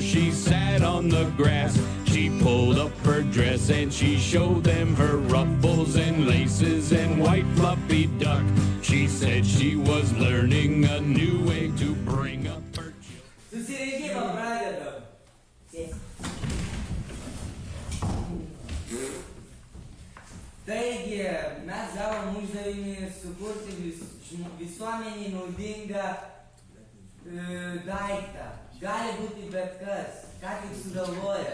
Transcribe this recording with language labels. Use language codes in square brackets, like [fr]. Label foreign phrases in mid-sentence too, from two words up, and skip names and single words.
[en] She sat on the grass. She pulled up her dress and she showed them her ruffles and laces and white fluffy duck. She said she was learning a new way to bring up her children. [lt] Taigi, mes gavom uždavinį sukurti visuomeniai naudingą daiktą. Gali būti bet kas, ką tik sugalvoja.